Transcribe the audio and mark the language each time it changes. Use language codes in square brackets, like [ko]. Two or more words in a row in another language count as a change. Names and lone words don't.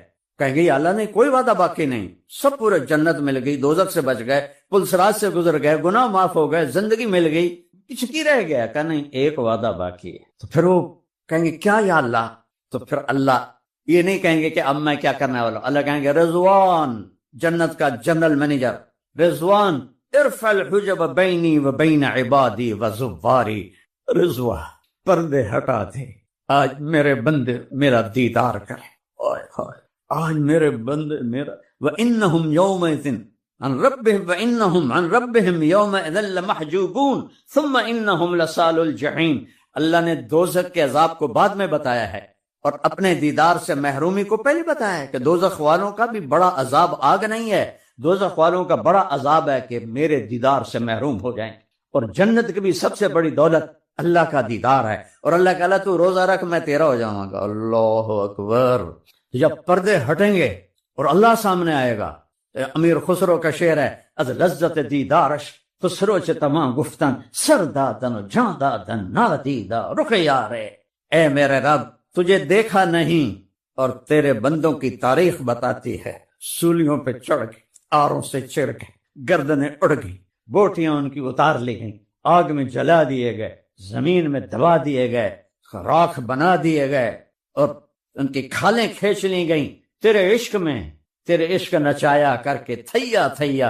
[ur] کہیں گے اللہ نہیں، کوئی وعدہ باقی نہیں، سب پورے، جنت مل گئی، دوزخ سے بچ گئے، پل صراط سے گزر گئے، گناہ معاف ہو گئے، زندگی مل گئی، کچھ کی رہ گیا؟ کہ نہیں، ایک وعدہ باقی ہے۔ تو پھر وہ کہیں گے کیا [ar] یا اللہ؟ [ur] تو پھر اللہ یہ نہیں کہیں گے کہ اب میں کیا کرنے والا ہوں، اللہ کہیں گے رضوان، جنت کا [en] general manager [ur] رضوان، [ar] ارفع الحجب بینی و بین عبادی و زواری، [ur] رضوان پردے ہٹا دے، آج میرے بندے میرا دیدار کریں، آج میرے بندے میرا، [ar] وَإِنَّهُمْ يَوْمَئِذٍ عن ربهم وَإِنَّهُمْ عن ربهم يَوْمَئِذٍ لَمَحْجُوبُونَ ثُمَّ إِنَّهُمْ لَصَالُو الْجَحِيمِ۔ [ur] اللہ نے دوزخ کے عذاب کو بعد میں بتایا ہے، اور اپنے دیدار سے محرومی کو پہلے بتایا ہے کہ دوزخ والوں کا بھی بڑا عذاب آگ نہیں ہے، دوزخ والوں کا بڑا عذاب ہے کہ میرے دیدار سے محروم ہو جائیں۔ اور جنت کی بھی سب سے بڑی دولت اللہ کا دیدار ہے، اور اللہ کہا تو روزہ رکھ میں تیرا ہو جاؤں گا۔ [ar] اللہ اکبر۔ [ur] جب پردے ہٹیں گے اور اللہ سامنے آئے گا، امیر خسرو کا شعر ہے، [fa] از لذت دیدارش خسرو چ تمام گفتن، سر دادن و جان دادن نادیدہ رخ یارے، [ur] اے میرے رب تجھے دیکھا نہیں، اور تیرے بندوں کی تاریخ بتاتی ہے، سولیوں پہ چڑھ گئے، آروں سے چر گئے، گردنیں اڑ گئی، بوٹیاں ان کی اتار لی گئیں، آگ میں جلا دیے گئے، زمین میں دبا دیے گئے، راکھ بنا دیے گئے، اور ان کی کھالیں کھینچ لی گئیں، [pa] تیرے عشق میں، تیرے عشق نچایا کر کے تھیا تھیا۔